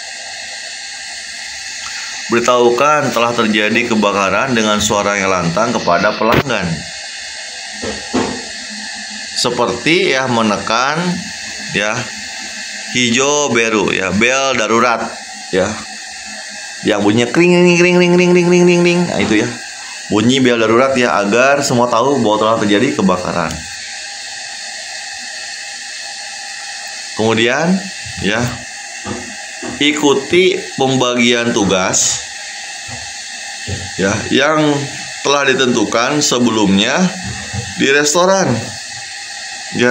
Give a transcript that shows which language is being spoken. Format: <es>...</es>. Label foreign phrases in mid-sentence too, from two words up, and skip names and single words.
<id>Beritahukan telah terjadi kebakaran dengan suara yang lantang kepada pelanggan. Seperti ya menekan ya hijau biru ya, bel darurat ya, yang bunyinya kring ring ring ring ring ring ring ring ring. Nah itu ya, bunyi bel darurat ya, agar semua tahu bahwa telah terjadi kebakaran. Kemudian ya, ikuti pembagian tugas ya yang telah ditentukan sebelumnya di restoran ya.</id>